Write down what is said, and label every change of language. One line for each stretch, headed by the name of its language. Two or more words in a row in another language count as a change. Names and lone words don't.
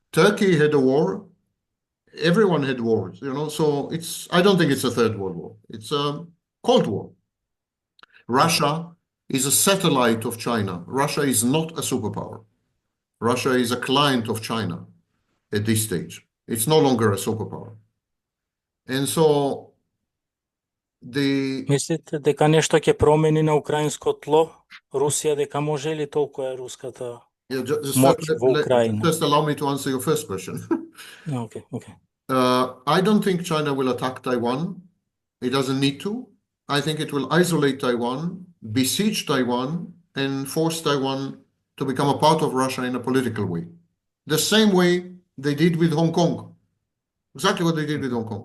English: Turkey had a war Everyone had wars, you know, so I don't think it's a third world war. It's a Cold War. Russia is a satellite of China. Russia is not a superpower. Russia is a client of China at this stage. It's no longer a superpower. And so
Macedonian: Мислите дека нешто ќе промени на украинско тло? Русија дека може или толку е руската моќ во Украина?
English: Just allow me to answer your first question. Okay. I don't think China will attack Taiwan. It doesn't need to. I think it will isolate Taiwan, besiege Taiwan, and force Taiwan to become a part of Russia in a political way. The same way they did with Hong Kong. Exactly what they did with Hong Kong.